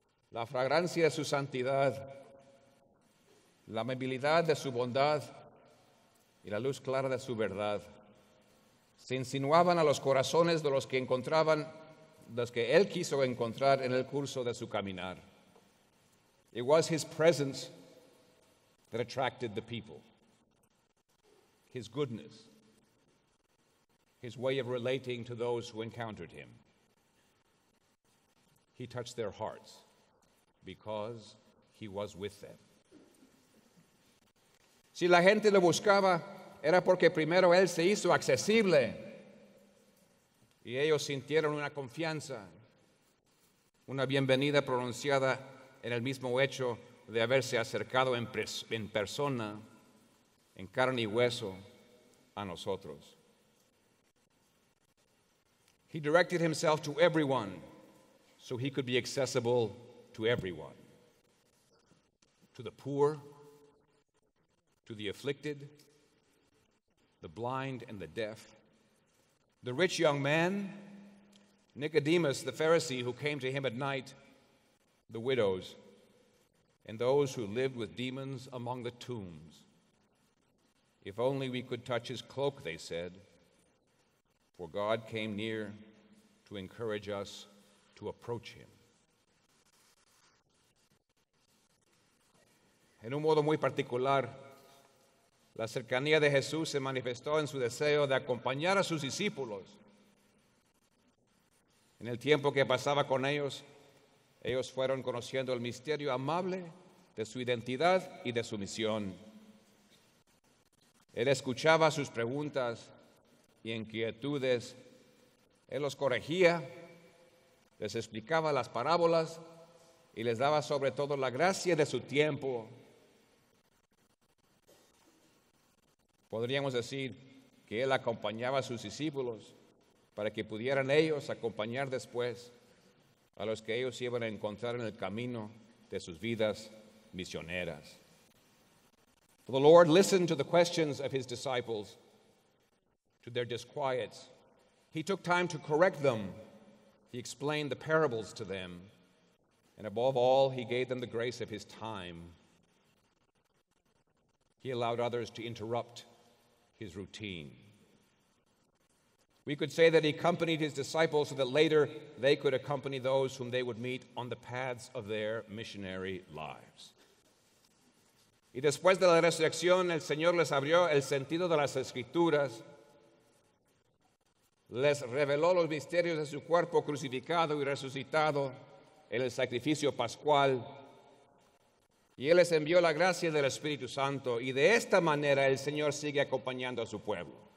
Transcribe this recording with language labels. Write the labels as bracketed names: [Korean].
[Spanish] La fragancia de su santidad, la amabilidad de su bondad y la luz clara de su verdad se insinuaban a los corazones de los que encontraban, los que él quiso encontrar en el curso de su caminar. [English] It was his presence that attracted the people. His goodness, his way of relating to those who encountered him. He touched their hearts because he was with them. [Spanish] Si la gente lo buscaba, era porque primero él se hizo accesible y ellos sintieron una confianza, una bienvenida pronunciada en el mismo hecho de haberse acercado en persona, en carne y hueso, a nosotros. [English] He directed himself to everyone so he could be accessible to everyone. To the poor, to the afflicted, the blind and the deaf, the rich young man, Nicodemus the Pharisee who came to him at night, the widows, and those who lived with demons among the tombs. If only we could touch his cloak, they said, for God came near to encourage us to approach him. [Spanish] En un modo muy particular, la cercanía de Jesús se manifestó en su deseo de acompañar a sus discípulos. En el tiempo que pasaba con ellos, ellos fueron conociendo el misterio amable de su identidad y de su misión. Él escuchaba sus preguntas y inquietudes, él los corregía, les explicaba las parábolas y les daba sobre todo la gracia de su tiempo. Podríamos decir que él acompañaba a sus discípulos para que pudieran ellos acompañar después a los que ellos iban a encontrar en el camino de sus vidas misioneras. [English] The Lord listened to the questions of his disciples, to their disquiets. He took time to correct them. He explained the parables to them. And above all, he gave them the grace of his time. He allowed others to interrupt his routine. We could say that he accompanied his disciples so that later they could accompany those whom they would meet on the paths of their missionary lives. [Spanish] Y después de la resurrección, el Señor les abrió el sentido de las Escrituras, les reveló los misterios de su cuerpo crucificado y resucitado en el sacrificio pascual, y Él les envió la gracia del Espíritu Santo, y de esta manera el Señor sigue acompañando a su pueblo.